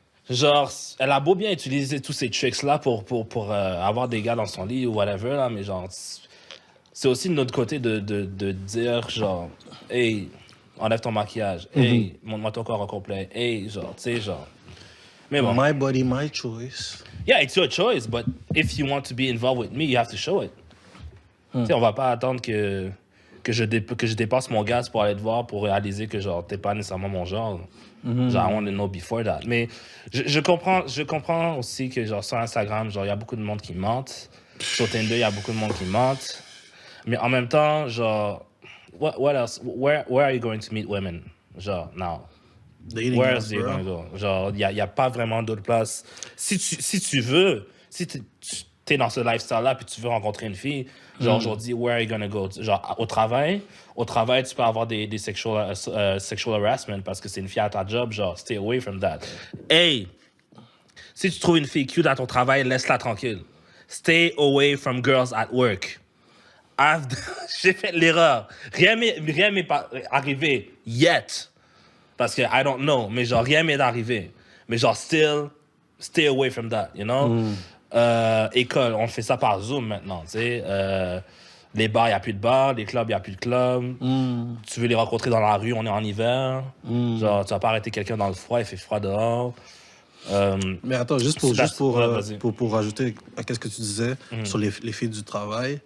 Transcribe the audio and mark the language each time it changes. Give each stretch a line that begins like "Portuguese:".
French: Genre, elle a beau bien utiliser tous ces tricks-là pour avoir des gars dans son lit ou whatever, là, mais genre, c'est aussi de notre côté de dire, genre, hey, enlève ton maquillage. Hey, montre-moi ton corps au complet. Hey, genre, tu sais, genre. Mais bon.
English: My body, my choice. Yeah, it's your choice, but if you want to be involved with me, you have to show it.
French: Tu sais, on va pas attendre que je dépasse mon gaz pour aller te voir, pour réaliser que, genre, t'es pas nécessairement mon genre.
English: Genre, I want to know before that.
French: Mais je comprends aussi que, genre, sur Instagram, genre, il y a beaucoup de monde qui mentent. Sur Tinder, il y a beaucoup de monde qui mentent. Mais en même temps, genre,
English: what else? Where are you going to meet women? Genre, now. Where else are you going to go?
French: Genre, il y a pas vraiment d'autre place. Si tu veux, si t'es dans ce lifestyle-là puis tu veux rencontrer une fille, genre, aujourd'hui,
English: where are you gonna go?
French: Genre, au travail, tu peux avoir des sexual harassment parce que c'est une fille à ta job, genre,
English: stay away from that. Hey!
French: Si tu trouves une fille cute à ton travail, laisse-la tranquille.
English: Stay away from girls at work.
French: J'ai fait l'erreur. Rien m'est arrivé yet. Parce que
English: I don't know.
French: Mais genre, rien m'est arrivé. Mais genre,
English: still, stay away from that, you know?
French: École, on fait ça par Zoom maintenant, tu sais. Les bars, il n'y a plus de bars. Les clubs, il n'y a plus de clubs. Tu veux les rencontrer dans la rue, on est en hiver. Genre, tu vas pas arrêter quelqu'un dans le froid, il fait froid dehors. Mais attends, juste pour rajouter à ce que tu disais sur les filles du travail.